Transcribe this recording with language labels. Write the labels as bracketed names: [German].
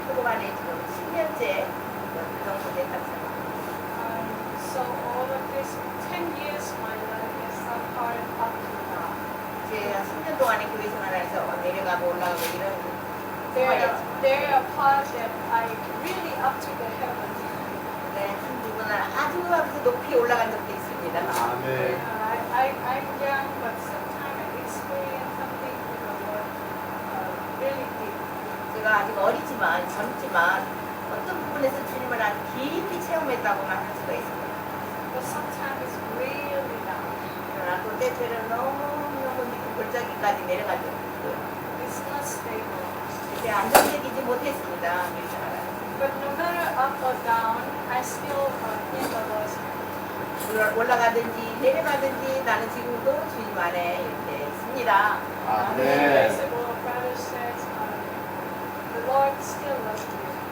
[Korean] 표고반에 지금 10년째 그 정도 됐다고 생각합니다. [English] So all of this 10 years, my life is so hard up to now. [Korean] 제가 10년 동안에 교회 생활하면서 내려가고 올라가고 이런 생활이었지만 [English] There are parts that I really up to the heaven. [Korean] 네, 누구나 아주 아주 높이 올라간 적도 있습니다. 아멘. [English] I'm young, but sometimes I experience something with the Lord really deep. [Korean] 제가 아직 어리지만 젊지만 어떤 부분에서 주님을 아주 깊이 체험했다고만 할 수가 있습니다. [English] But sometimes it's really down. [Korean] 그러나 또 때때로는 너무너무 깊은 골짜기까지 내려간 적도 있고요. [English] It's not stable. [Korean] 이제 안정적이지 못했습니다. 교회 생활을. [English] But no matter up or down, I still in the Lord's hand. [Korean] 올라가든지 내려가든지 나는 지금도 주님 안에 이렇게 있습니다. 아멘. [English] Visible brother says, the Lord still loves you.